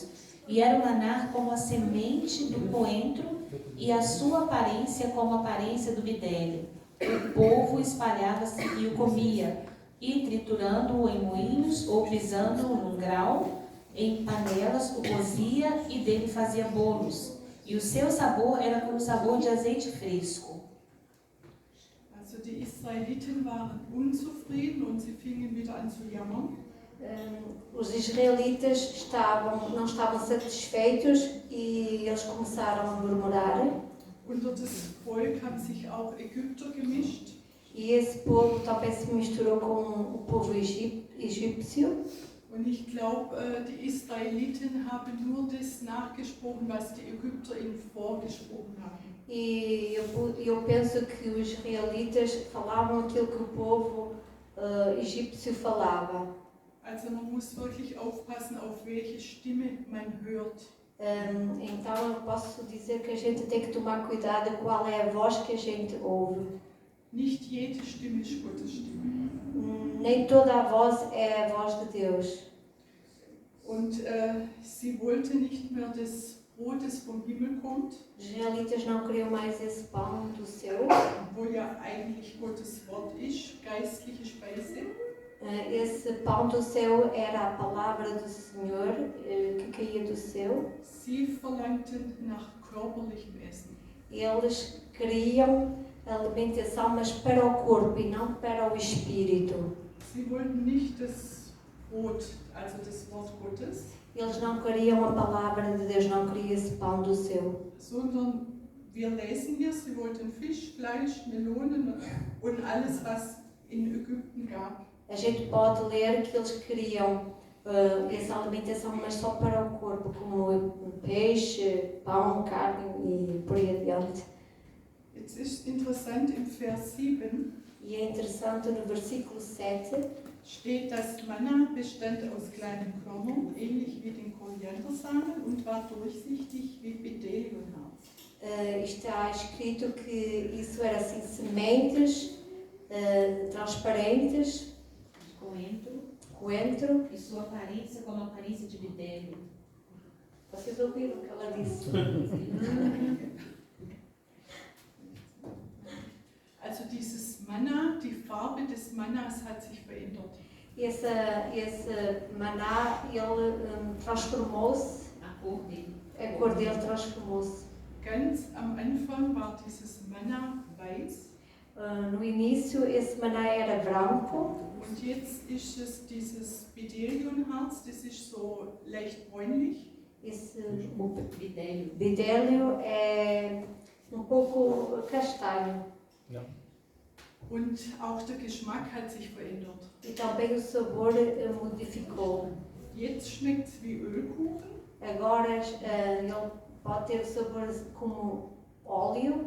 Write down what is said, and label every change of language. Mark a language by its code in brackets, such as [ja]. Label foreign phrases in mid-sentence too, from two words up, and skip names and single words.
[pt] E era o maná como a semente do coentro, e a sua aparência como a aparência do bidélio. O povo espalhava-se e o comia, e triturando-o em moinhos ou pisando-o num grau, em panelas o cozia e dele fazia bolos. E o seu sabor era como o sabor de azeite fresco. [de] Also die Israeliten waren unzufrieden und sie fingen wieder an zu jammern. [pt] Os israelitas não estavam satisfeitos e eles começaram a murmurar. [de] Unter das Volk haben sich auch Ägypter gemischt. [pt] E esse povo também se misturou com o povo egípcio. [de] Und ich glaube, die Israeliten haben nur das nachgesprochen, was die Ägypter ihnen vorgesprochen haben. [pt] E eu penso que os israelitas falavam aquilo que o povo egípcio falava. [de] Also man muss wirklich aufpassen, auf welche Stimme man hört. [pt] Então eu posso dizer que a gente tem que tomar cuidado qual é a voz que a gente ouve. [de] Nicht jede Stimme ist Gottes Stimme. [pt] Nem toda a voz é a voz de Deus. [de] Und sie wollte nicht mehr des Brotes vom Himmel kommt, [pt] Os israelitas não queriam mais esse pão do céu. [de] wo ja eigentlich Gottes Wort ist, geistliche Speise. [pt] Esse pão do céu era a palavra do Senhor que caía do céu. [de] Sie verlangten nach körperlichem Essen. [pt] Eles queriam alimentação, mas para o corpo e não para o espírito. [de] Sie wollten nicht das Brot, also das Wort Gottes, [pt] Eles não queriam a palavra de Deus, não queriam esse pão do céu. [de] sondern wir lesen hier, sie wollten Fisch, Fleisch, Melonen und alles, was in Ägypten gab. [pt] A gente pode ler que eles queriam essa alimentação, mas só para o corpo, como peixe, pão, carne e por aí adiante. [de] Jetzt ist interessant, im Vers 7 [pt] E é interessante, no versículo 7, [de] steht, das Manna bestand aus kleinen Körnern, ähnlich wie den Koriandersamen, und war durchsichtig wie Bdelliumharz. [pt] está escrito que isso era assim, sementes transparentes, coentro. E sua aparência como a aparência de bidélio. Vocês ouviram o que ela disse? [de] Also dieses Manna, die Farbe des Mannas hat sich verändert. [pt] Esse maná, ele transformou-se, A cor dele. a cor dele transformou-se. [de] Ganz am Anfang war dieses Manna weiß [pt] No início, esse maná era branco [de] und jetzt ist es dieses Bdelliumharz, das ist so leicht bräunlich. [pt] esse Bidélio. bidélio é pouco castanho. [de] Und auch der Geschmack hat sich verändert. [pt] E também o sabor modificou. [de] Jetzt schmeckt es wie Ölkuchen. [pt] Agora ele pode ter o sabor como óleo.